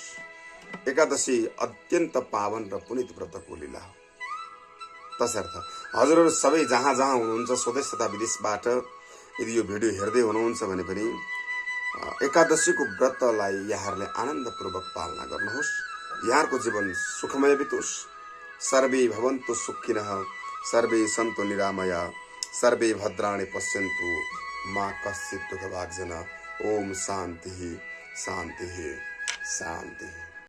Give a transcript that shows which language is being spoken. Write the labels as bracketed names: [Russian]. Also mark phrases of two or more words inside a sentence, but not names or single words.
[Nepali] एकादशी अत्यन्त पावन र पुनित व्रतको लीला हो। तसर्थ हजुरहरू सबै जहाँ जहाँ हुनुहुन्छ स्वदेश तथा विदेशबाट यदि यो भिडियो हेर्दै हुनुहुन्छ भने पनि एकादशीको व्रतलाई यहाँहरूले आनन्दपूर्वक पालना गर्नुहोस्। यहाँको जीवन सुखमय बितोस्। [Sanskrit] सर्वे भवन्तु सुखिनः, सर्वे सन्तु निरामया, सर्वे भद्राणि पश्यन्तु मा कश्चित् दुःखभाग् जना। ओम शान्ति शान्ति शान्ति।